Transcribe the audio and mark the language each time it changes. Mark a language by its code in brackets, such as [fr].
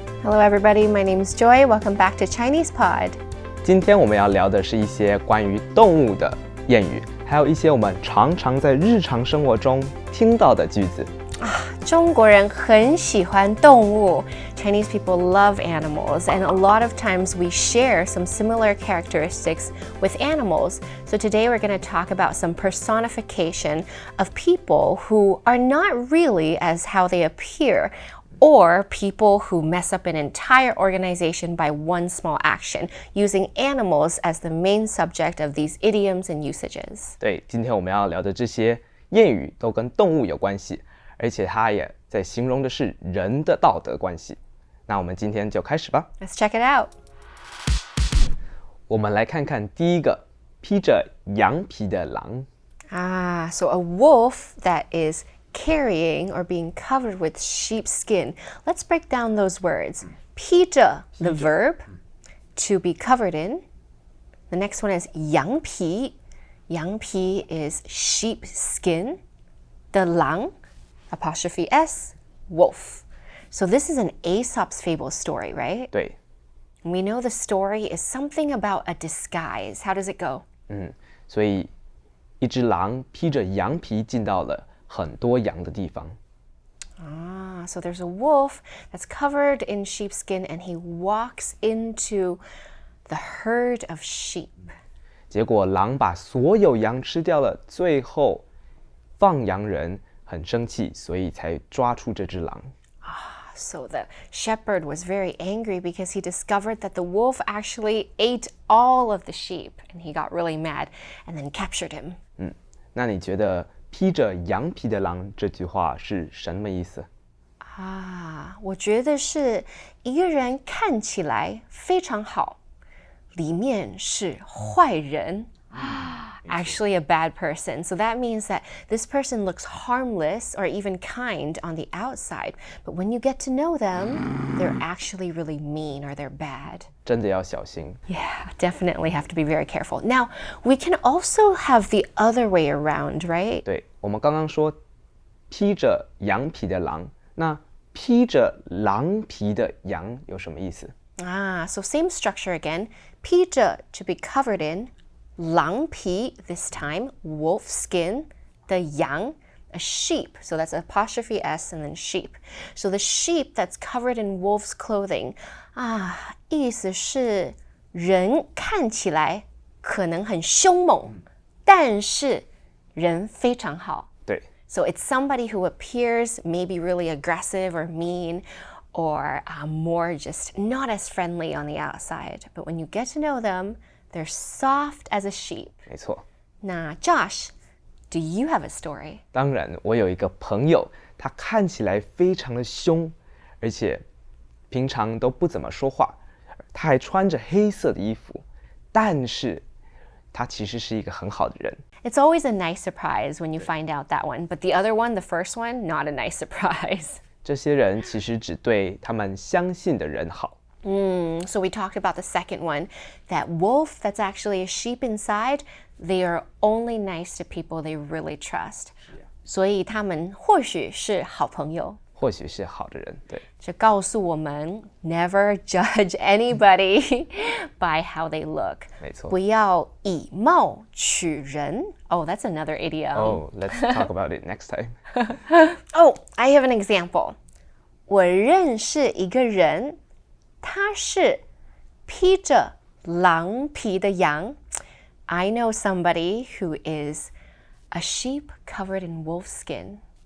[en] Hello everybody, my name is Joy. Welcome back to Chinese Pod. [zh] 今天我们要聊的是一些关于动物的谚语，还有一些我们常常在日常生活中听到的句子。中国人很喜欢动物。 [en] Chinese people love animals, and a lot of times we share some similar characteristics with animals. So today we're going to talk about some personification of people who are not really as how they appear, or people who mess up an entire organization by one small action, using animals as the main subject of these idioms and usages. [zh] 对，今天我们要聊的这些谚语都跟动物有关系，而且它也在形容的是人的道德关系。那我们今天就开始吧。 [en] Let's check it out. [zh] 我们来看看第一个，披着羊皮的狼。 [en] So a wolf that is carrying or being covered with sheep skin. Let's break down those words. 披着, the verb, to be covered in. The next one is 羊皮. 羊皮 is sheep skin. The 狼, apostrophe S, wolf. So this is an Aesop's fable story, right? [zh] 对， [en] We know the story is something about a disguise. How does it go? [zh] 所以一只狼披着羊皮进到了很多羊的地方。 [en] So there's a wolf that's covered in sheepskin and he walks into the herd of sheep. [zh] 结果狼把所有羊吃掉了，最后放羊人很生气，所以才抓出这只狼。 [en] So the shepherd was very angry because he discovered that the wolf actually ate all of the sheep and he got really mad and then captured him. [zh] 那你觉得披着羊皮的狼这句话是什么意思？我觉得是一个人看起来非常好，里面是坏人。 [en] Actually a bad person. So that means that this person looks harmless or even kind on the outside. But when you get to know them, they're actually really mean or they're bad. [zh] 真的要小心。 [en] Yeah, definitely have to be very careful. Now, we can also have the other way around, right? [zh] 对，我们刚刚说披着羊皮的狼，那披着狼皮的羊有什么意思？ [en] So same structure again. 披着 to be covered in. 狼皮 this time, wolf skin. The 羊 a sheep, so that's apostrophe S and then sheep. So the sheep that's covered in wolf's clothing, [zh] 意思是人看起来可能很凶猛，但是人非常好。对， [en] So it's somebody who appears maybe really aggressive or mean or more just not as friendly on the outside. But when you get to know them, they're soft as a sheep. [zh] 没错。 [en] 那 Josh, do you have a story? [zh] 当然，我有一个朋友，他看起来非常的凶，而且平常都不怎么说话，他还穿着黑色的衣服，但是他其实是一个很好的人。 [en] It's always a nice surprise when you find out that one, but the other one, the first one, not a nice surprise. [zh] 这些人其实只对他们相信的人好。 [en] So we talked about the second one, that wolf that's actually a sheep inside, they are only nice to people they really trust. [zh] 所以他们或许是好朋友。或许是好的人，对，这告诉我们 [en] never judge anybody by how they look. [zh] 没错。不要以貌取人。 [en] Oh, that's another idiom. Oh, let's talk about it next time. Oh, I have an example. [zh] 我认识一个人，他是披着狼皮的羊。 [en] I know somebody who is a sheep covered in wolf skin.